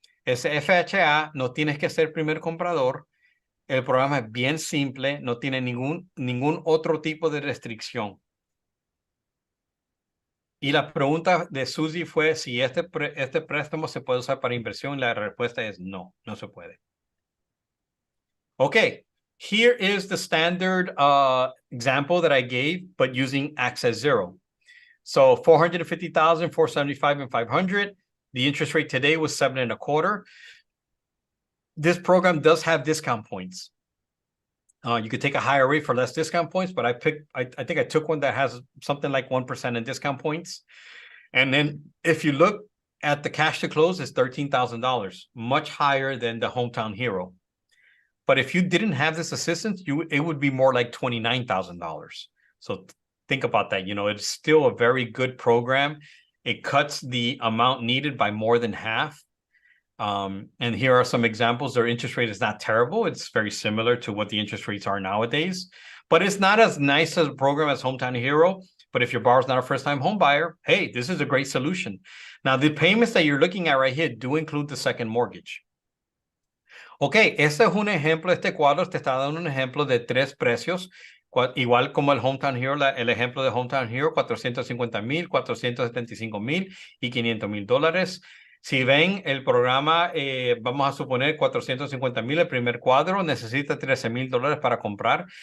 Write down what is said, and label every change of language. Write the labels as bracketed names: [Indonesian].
[Spanish] Ese FHA no tienes que ser primer comprador. El programa es bien simple, no tiene ningún otro tipo de restricción. Y la pregunta de Susie fue si este préstamo se puede usar para inversión. La respuesta es no, no se puede. [English] Okay, here is the standard example that I gave, but using Access Zero. So 450,000, 475, and 500. The interest rate today was 7.25. This program does have discount points. You could take a higher rate for less discount points, but I think I took one that has something like 1% in discount points. And then if you look at the cash to close, it's $13,000, much higher than the Hometown Hero. But if you didn't have this assistance, it would be more like $29,000. So think about that. You know, it's still a very good program. It cuts the amount needed by more than half. And here are some examples. Their interest rate is not terrible. It's very similar to what the interest rates are nowadays. But it's not as nice as a program as Hometown Hero. But if your borrower's not a first-time home buyer, hey, this is a great solution. Now, the payments that you're looking at right here do include the second mortgage. [Spanish] Ok, este es un ejemplo, este cuadro te está dando un ejemplo de 3 precios, igual como el Hometown Hero, el ejemplo de Hometown Hero, 450,000, 475,000 y $500,000. Si ven el programa, vamos a suponer 450,000, el primer cuadro, necesita $13,000 para comprar.